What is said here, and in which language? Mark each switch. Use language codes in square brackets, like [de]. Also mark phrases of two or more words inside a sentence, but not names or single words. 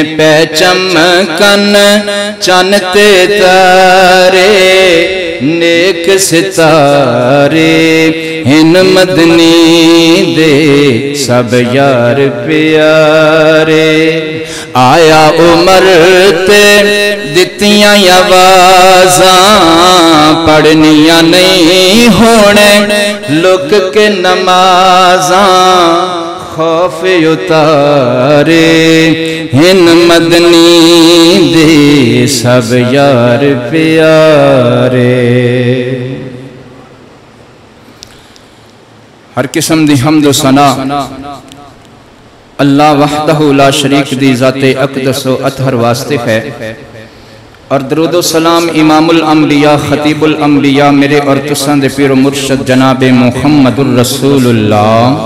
[pa] پہ چمکن چن تے تارے نیک ستارے ہن مدنی دے سب یار پیارے آیا عمر تے دتیاں آوازاں پڑھنیاں نہیں ہونے لک کے نمازاں خوف اتارے ہن مدنی دے سب یار پیارے ہر قسم دی حمد و ثنا [ar] اللہ وحدہ لا شریک [pa] دی ذات اقدس و اطہر واسطے ہے اور درود و سلام امام الانبیاء خطیب الانبیاء میرے اور تساں دے پیر و مرشد جناب [ar] محمد الرسول اللہ